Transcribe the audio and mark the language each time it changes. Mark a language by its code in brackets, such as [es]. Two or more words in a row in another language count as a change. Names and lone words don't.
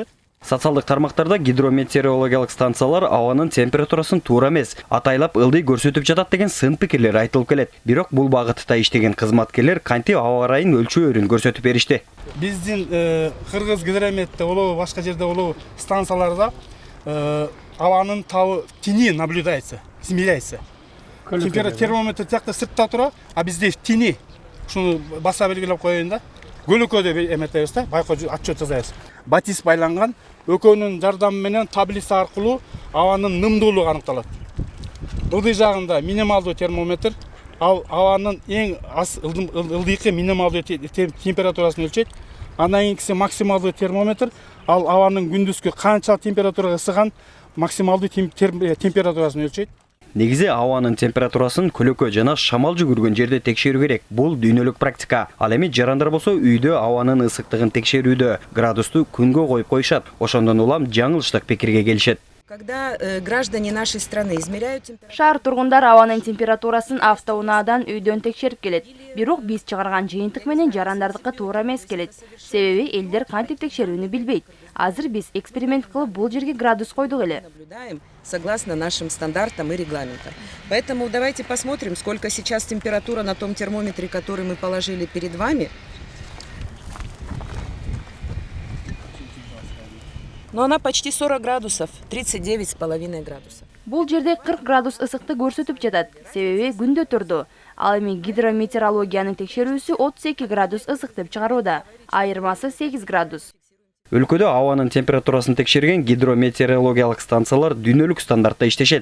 [ky] Социалдык тармактарда гидрометеорологиялык станциялар абанын температурасын туура эмес, атайлап ылдый көрсөтүп жатат деген сын пикирлер айтылып келет. Бирок бул багытта иштеген кызматкерлер кантип аба ырайын өлчөөрүн көрсөтүп беришти. Биздин Кыргыз гидрометте болобу, башка жерде болобу станцияларда абанын табы [ru] тени наблюдается, измеряется. [ky] Термометр тиякта сыртта тура, а бизде тени. Шуну баса белгилеп коеюн да. Көлөкөдө эметебиз да, байкоо отчет жасайбыз. Батис байланган, экөөнүн жардамы менен таблица аркылуу абанын нымдуулугу аныкталат. Ылдый жагында минималдуу термометр, ал абанын эң аз ылдыйкы минималдуу температурасын өлчөйт. Андан кийинкиси максималдуу термометр, ал абанын күндүзгү канча температурага ысыган максималдуу температурасын өлчөйт. Негизи абанын температурасын көлөкө жана шамал жүгүргөн жерде текшерүү керек. Бул дүйнөлүк практика. Ал эми жарандар болсо үйдө абанын ысыктыгын текшерүүдө градусту күнгө коюп коюшат. Ошондон улам жаңылыштык пикирге келишет. [ru] Когда граждане нашей страны измеряют температуру... [ky] Шаар тургундар абанын температурасын автоунаадан үйдөн текшерип келет. Бирок биз чыгарган жыйынтык менен жарандардыкы туура эмес келет. Себеби элдер кантип текшерүүнү билбейт. Азыр биз эксперимент кылып бул жерге градус койдук эле. [ru] Согласно нашим стандартам и регламентам. Поэтому давайте посмотрим, сколько сейчас температура на том термометре, который мы положили перед вами. Но она почти 40 градусов, 39,5 градусов. [ky] Бул жерде 40 градус ысыкты көрсөтүп жатат. Себеби күндө турду. Ал эми гидрометеорологиянын текшерүүсү 32 градус ысык деп чыгарууда. Айырмасы 8 градус. Өлкөдө абанын температурасын текшерген гидрометеорологиялык станциялар дүйнөлүк стандартта иштешет.